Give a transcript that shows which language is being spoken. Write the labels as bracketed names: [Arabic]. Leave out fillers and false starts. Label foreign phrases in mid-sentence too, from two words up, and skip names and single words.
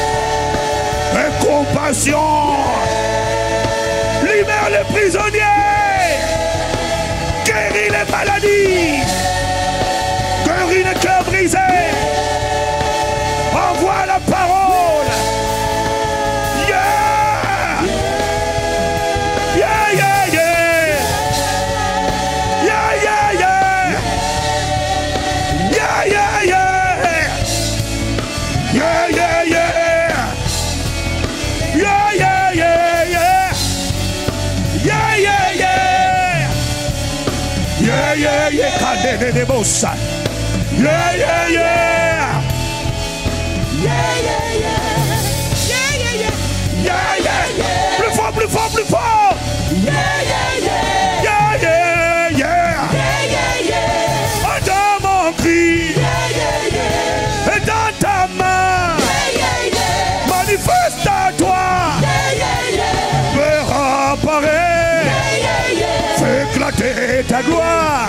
[French] Compassion, libère les prisonniers, guéris les maladies, guéris les cœurs brisés, envoie la parole. Yeah, yeah, yeah, yeah, yeah, yeah, yeah, yeah, yeah, yeah, yeah, yeah, yeah. Yeah, yeah, yeah, yeah. Yeah, yeah, yeah. Yeah, yeah, yeah. [Portuguese] Cadê de bolsa? Yeah, yeah, yeah. Yeah, yeah, yeah. Yeah, yeah, yeah. Yeah, yeah, yeah. [French] Plus fort, plus fort, plus fort. Yeah, yeah, yeah. Yeah, yeah, yeah. Yeah, yeah, yeah. Entends mon cri. Yeah, yeah, yeah. Et dans ta main. Yeah, yeah, yeah. Manifeste à toi. Fais éclater ta gloire.